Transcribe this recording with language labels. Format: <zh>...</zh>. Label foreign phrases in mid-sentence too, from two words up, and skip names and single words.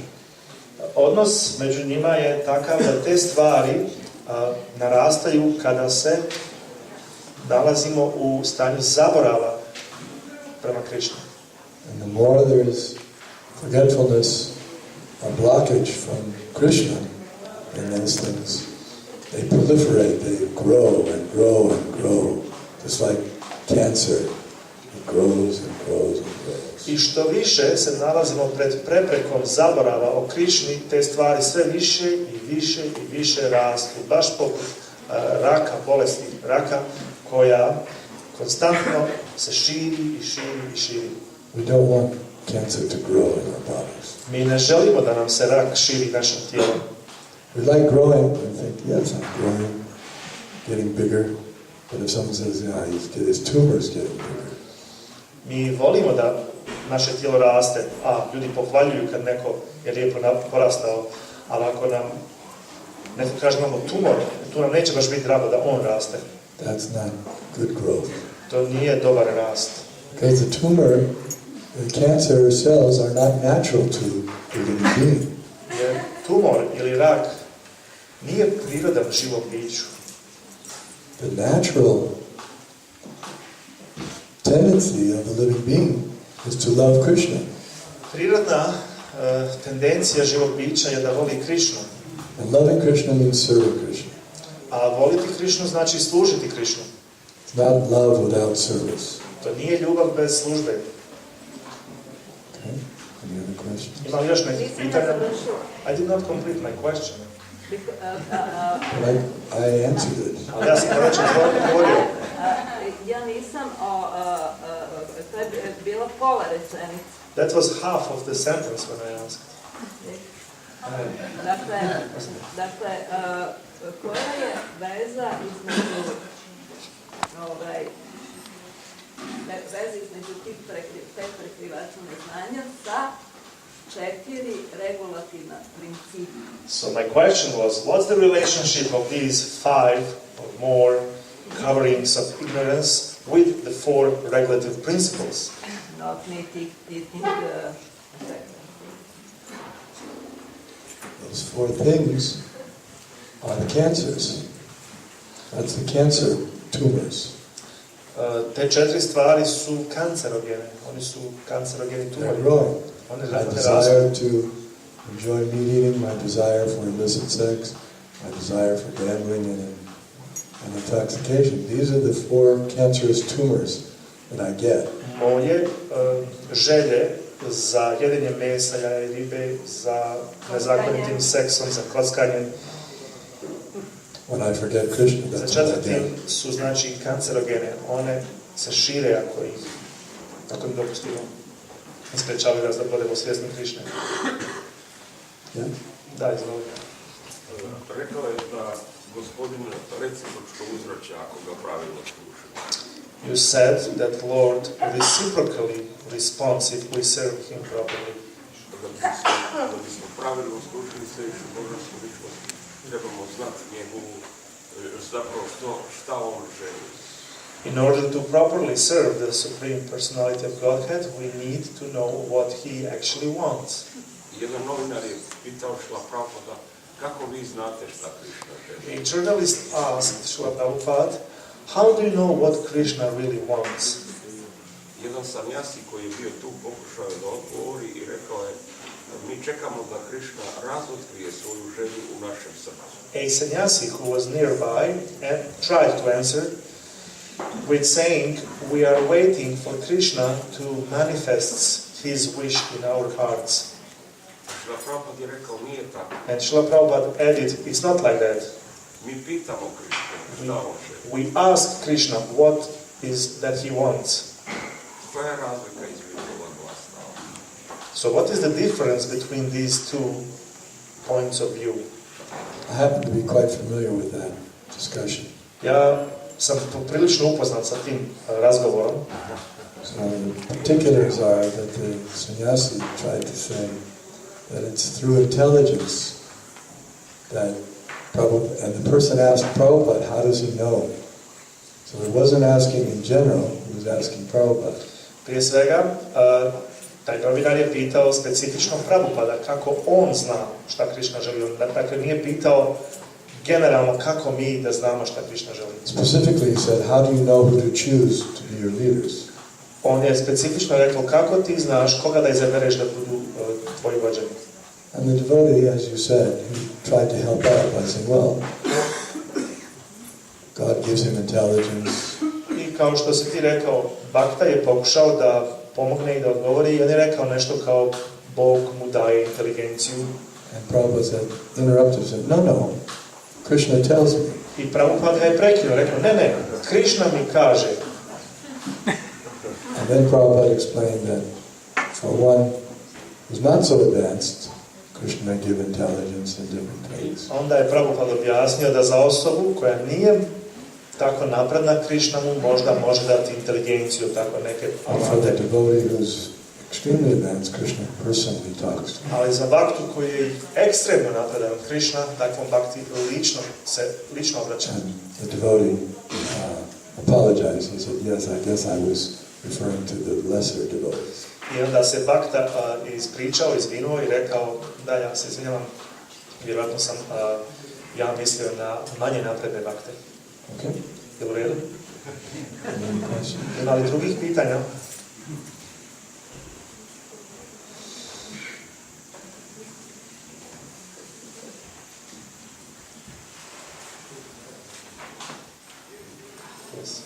<bs>Odnos među njima je takav da te stvari narastaju kada se nalazimo u stanju zaborava prema Krišni.</bs> <en>And the more there is forgetfulness, a blockage from Krishna, then those things, they proliferate, they grow and grow and grow, just like cancer. It grows and grows and grows.</en> <bs>I što više se nalazimo pred preprekom zaborava o Krišni, te stvari sve više i više i više rastu, baš poput raka, bolesti raka, koja konstantno se širi i širi i širi.</bs> <en>We don't want cancer to grow in our bodies.</en> <bs>Mi ne želimo da nam se rak širi našim tijelom.</bs> <en>We like growing and think, yes, I'm growing, getting bigger. But if someone says, yeah, his tumor's getting bigger.</en> <bs>Mi volimo da naše tijelo raste, a ljudi pohvaljuju kad neko je lijepo porastao, ali ako nam neko kaže imamo tumor, tu nam neće baš biti drago da on raste.</bs> <en>That's not good growth.</en> <bs>To nije dobar rast.</bs> <en>Because the tumor, the cancer cells are not natural to the living being.</en> <bs>Jer tumor ili rak nije prirodan živom biću.</bs> <en>The natural tendency of the living being is to love Krishna.</en> <bs>Prirodna tendencija živog bića je da voli Krišnu.</bs> <en>And loving Krishna means serving Krishna.</en> <bs>A voliti Krišnu znači služiti Krišnu.</bs> <en>It's not love without service.</en> <bs>To nije ljubav bez službe.</bs> <en>Okay? Any other questions?</en> <bs>Imam još nekih pitanja?</bs> <en>I did not complete my question. But I answered it.</en> <bs>Ali ja sam već odgovorio. Ja nisam, to je bilo pola rečenice.</bs> <en>That was half of the sentence when I asked.</en> <bs>Dakle, koja je veza između tih 5 prekrivača neznanja sa 4 regulativna principa?</bs> <en>So my question was, what's the relationship of these 5 or more coverings of ignorance with the 4 regulative principles? Not eating Those four things are the cancers. That's the cancer tumors.</en> <bs>Te četiri stvari su kancerogene. Oni su kancerogeni</bs> <en>They're</en> <bs>tumori.</bs> <en>growing.</en> <bs>Oni</bs> <en>My</en> <bs>rastu.</bs> <en>desire to enjoy meat eating, my desire for illicit sex, my desire for gambling and intoxication. These are the four cancerous tumors that I get.</en> <bs>Moje želje za jedenje mesa, jaja i ribe, za nezakonitim seksom, za kockanjem,</bs> <en>When I forget Krishna,</en> <bs>za</bs> <en>that's what I</en> <bs>četvrtim</bs> <en>get.</en> <bs>su znači kancerogene. One se šire ako im dopustimo. Sprečavaju nas da budemo svjesni Krišne.</bs> <en>Yeah?</en> <bs>Da, izvolite. Rekao je da gospodin recipročno uzvraća ako ga pravilno sluša.</bs> <en>You said that Lord reciprocally responds if we serve Him properly.</en> <bs>Da bismo pravilno slušali Svevišnju Božansku ličnost, trebamo znati njegovu, zapravo šta on želi.</bs> <en>In order to properly serve the Supreme Personality of Godhead, we need to know what He actually wants.</en> <bs>Jedan novinar je pitao Šrila Prabhupada, kako vi znate šta Krišna želi?</bs> <en>A journalist asked Srila Prabhupada, how do you know what Krishna really wants?</en> <bs>Jedan sanjasi koji je bio tu pokušao je da odgovori i rekao je, mi čekamo da Krišna razotkrije svoju želju u našem srcu.</bs> <en>A sannyasi who was nearby and tried to answer with saying, we are waiting for Krishna to manifest his wish in our hearts.</en> <bs>Šrila Prabhupada je rekao, nije tako.</bs> <en>And Srila Prabhupada added, it's not like that.</en> <bs>Mi pitamo Krišnu šta on želi.</bs> <en>We ask Krishna what is that he wants.</en> <bs>Koja je razlika između ova dva stava?</bs> <en>So what is the difference between these two points of view? I happen to be quite familiar with that discussion.</en> <bs>Ja sam prilično upoznat sa tim razgovorom.</bs> <en>So the particulars are that the sannyasi tried to say that it's through intelligence that Prabhupada, and the person asked Prabhupada, how does he know? So he wasn't asking in general, he was asking Prabhupada.</en> <bs>Prije svega, taj novinar je pitao specifično Prabhupada kako on zna šta Krišna želi. Dakle, nije pitao generalno kako mi da znamo šta Krišna želi.</bs> <en>Specifically he said, how do you know who to choose to be your leaders?</en> <bs>On je specifično rekao kako ti znaš koga da izabereš da budu tvoji vođeni.</bs> <en>And the devotee, as you said, he tried to help out by saying, well, God gives him intelligence.</en> <bs>I kao što si ti rekao, Bhakta je pokušao da pomogne i da odgovori i on je rekao nešto kao Bog mu daje inteligenciju.</bs> <en>And Prabhupada interrupted him, no, Krishna tells me.</en> <bs>I Prabhupada ga je prekinuo, rekao, ne, Krišna mi kaže.</bs> <en>And then Prabhupada explained that for one who's not so advanced, Krishna may give intelligence in different ways.</en> <bs>Onda je Prabhupada objasnio da za osobu koja nije tako napredna, Krišna mu možda može dati inteligenciju, tako neke</bs> <en>And for the devotee who's extremely advanced, Krishna personally talks to him.</en> <bs>Ali za Bhaktu koji je ekstremno napredan, Krišna takvom Bhakti lično obraća.</bs> <en>And the devotee apologized. He said, yes, I guess I was referring to the lesser devotees.</en> <bs>I onda se Bhakta ispričao, izvinuo i rekao, da, ja se izvinjavam, vjerojatno sam ja mislio na manje napredne Bhakte.</bs> <en>Okay?</en> <bs>Je u redu?</bs> <en>Any questions?</en> <bs>Ima li drugih pitanja?</bs> <en>Yes.</en>